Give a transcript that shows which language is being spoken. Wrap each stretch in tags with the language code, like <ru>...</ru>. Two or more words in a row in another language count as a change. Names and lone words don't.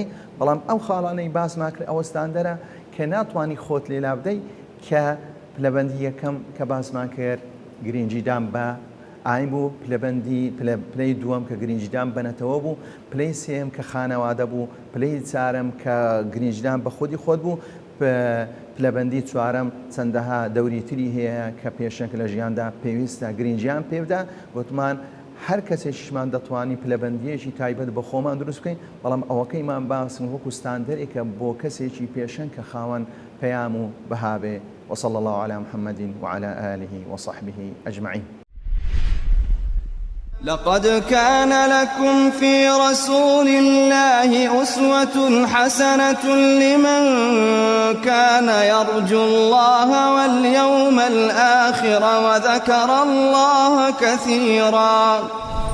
<ckb>بەڵام ئەو خاڵانەی باسمان کرد ئەوەستاندەرە کە ناتوانانی خۆت لێلا بدەیت کە پلەبەندی یەکەم کە باسمان کرد گرنگیدان بە ئاین بوو، پلەی دووەم کە گرنگیدان بنەتەوە بوو، پلەی سێم کە خانەوادە بوو، پلەی چارەم کە گرنگیدان بە خودی خۆت بوو، پلەبەندی چوارەم چەندەها دەوری تری هەیە کە پێشەنگ لە ژیاندا پێویستە گرنگیان پێبدا. گوتمان هەر کەسێکیشمان دەتوانی پلەبەندیەکی تایبەت بە خۆمان دروست بکەین، بەڵام ئەوەکەیمان باسن وەکو ستاندەرێکە بۆ کەسێکی پێشەنگ کە خاوەن پەیام و بەهابێ.</ckb> <ar>وصلى الله على محمد وعلى آله وصحبه أجمعين. لقد كان لكم في رسول الله أسوة حسنة لمن كان يرجو الله واليوم الآخر وذكر الله كثيرا.</ar>